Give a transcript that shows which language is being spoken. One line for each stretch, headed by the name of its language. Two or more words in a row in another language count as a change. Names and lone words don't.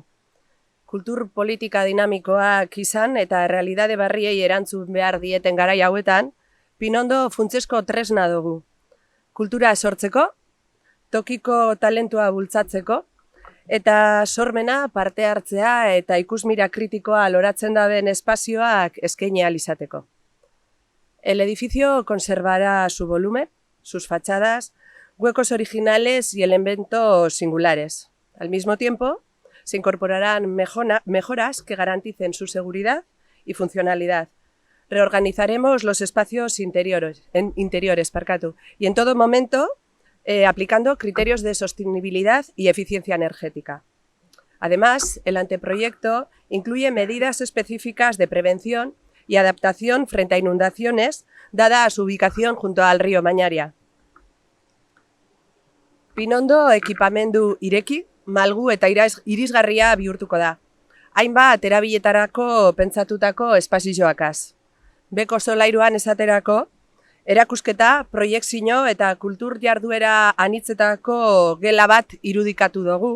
Basque: Kultur politika dinamikoak izan eta errealitate barriei erantzun behar dieten garai hauetan, Pinondo funtsezko tresna dugu. Kultura sortzeko, tokiko talentua bultzatzeko, eta sormena, parte hartzea eta ikusmira kritikoa loratzen daben espazioak eskaini ahal izateko.
Spanish: El edificio conservará su volumen, sus fachadas, huecos originales y elementos singulares. Al mismo tiempo, se incorporarán mejoras que garanticen su seguridad y funcionalidad. Reorganizaremos los espacios interiores y en todo momento aplicando criterios de sostenibilidad y eficiencia energética. Además, el anteproyecto incluye medidas específicas de prevención y adaptación frente a inundaciones, dada su ubicación junto al río Mañaria.
Basque: Pinondo ekipamendu ireki, malgu eta irisgarria bihurtuko da. Hainbat erabiletarako pentsatutako espazioakaz. Beko solairuan esaterako, erakusketa, proiekzio eta kultur jarduera anitzetako gela bat irudikatu dugu.